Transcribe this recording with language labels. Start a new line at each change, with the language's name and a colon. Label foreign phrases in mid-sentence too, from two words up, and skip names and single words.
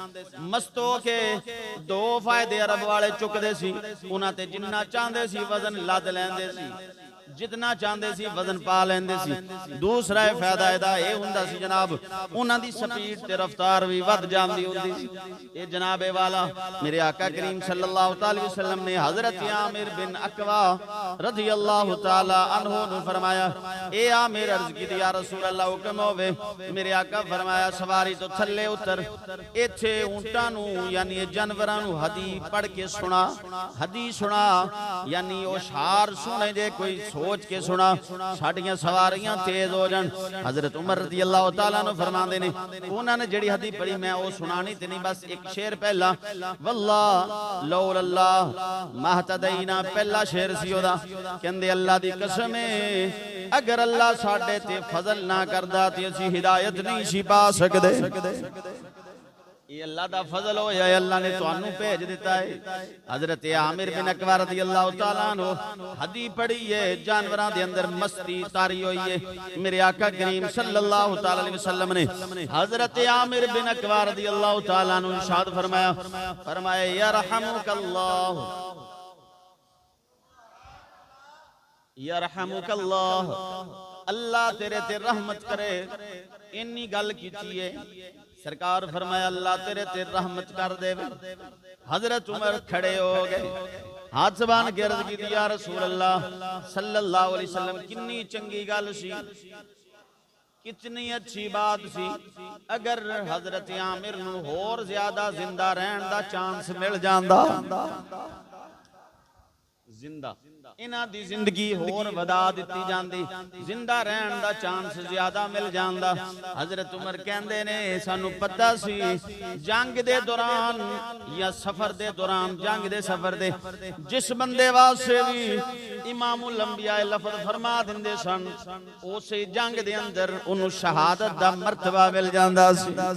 Punjabi: مست ہو کے دو فائدے عرب والے چکدے سی، اوہناں تے جنا چاہندے سی وزن لد لیندے سی، جتنا چاہندے سی وزن پا لیندے سی. دوسرا فائدہ ایہدا ایہہ ہندا سی جناب اوہناں دی سپیڈ تے رفتار وی ودھ جاندی ہندی سی. ایہہ جنابے والا میرے آقا کریم
Arabic: صلی اللہ علیہ وسلم
Punjabi: نے حضرت عامر بن اکوع
Arabic: رضی اللہ تعالیٰ عنہ
Punjabi: نوں فرمایا، اے عامر عرض کی
Arabic: یا رسول اللہ
Punjabi: حکم ہووے. میرے آقا فرمایا سواری توں تھلے اتر، ایتھے اونٹاں نوں یعنی جانوراں نوں حدی پڑھ کے سنا، حدی سنا یعنی او شعر سنے جے کوئی سوچ کے سنا، ساڈیاں سواریاں تیز ہو جان. حضرت عمر
Arabic: رضی اللہ تعالیٰ
Punjabi: نوں فرماندے نے اوہناں نے جیہڑی حدی پڑھی میں اوہ سنانی تے نہیں، بس اک شعر پہلا
Arabic: واللہ لولا اللہ ما اهتدينا
Punjabi: پہلا شعر سی اوہدا، کہندے اللہ دی قسم اے اگر اللہ ساڈے تے فضل نہ کردا تے اسیں ہدایت نہیں سی پا سکدے. ایہہ اللہ دا فضل ہویا، اللہ نے تہانوں بھیج دتا اے. حضرت عامر بن اکوع
Arabic: رضی اللہ تعالیٰ عنہ
Punjabi: حدی پڑھی اے، جانوراں دے اندر مستی طاری ہوئی اے. میرے آقا کریم
Arabic: صلی اللہ تعالیٰ علیہ وسلم
Punjabi: نے حضرت عامر بن اکوع
Arabic: رضی اللہ تعالیٰ عنہ
Punjabi: ارشاد فرمایا، فرمایا
Arabic: يرحمك الله يرحمك الله,
Punjabi: اللہ تیرے تے رحمت کرے. انی گل کیتی اے سرکار فرمایا اللہ تیرے تے رحمت کر دے. حضرت عمر کھڑے ہو گئے، ہتھ بنھ کے عرض کی
Arabic: یا رسول اللہ صلی اللہ علیہ وسلم,
Punjabi: کنی چنگی گل سی، کنی اچھی بات سی، اگر حضرت عامر نوں ہور زیادہ زندہ رہن دا چانس مل جاندا، زندہ انہاں دی زندگی ہور ودھا دتی جاندی، زندہ رہن دا چانس زیادہ مل جاندا. حضرت عمر کہندے نے سانوں پتہ سی جنگ دے دوران یا سفر دے دوران، جنگ دے سفر دے جس بندے واسطے وی امام الانبیاء لفظ فرما دیندے سن، اسے جنگ دے اندر اوہناں نوں شہادت دا مرتبہ مل جاندا سی.